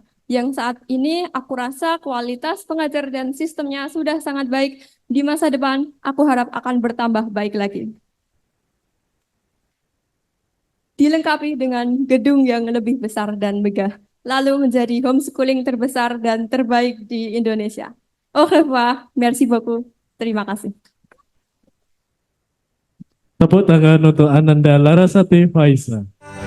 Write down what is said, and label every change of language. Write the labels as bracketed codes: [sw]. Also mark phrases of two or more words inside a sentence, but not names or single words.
[id] Yang saat ini aku rasa kualitas pengajar dan sistemnya sudah sangat baik. Di masa depan, aku harap akan bertambah baik lagi. Dilengkapi dengan gedung yang lebih besar dan megah, lalu menjadi homeschooling terbesar dan terbaik di Indonesia. [fr] Au revoir, merci beaucoup, [id] terima kasih. Tepuk tangan untuk Ananda Larasati Faisa.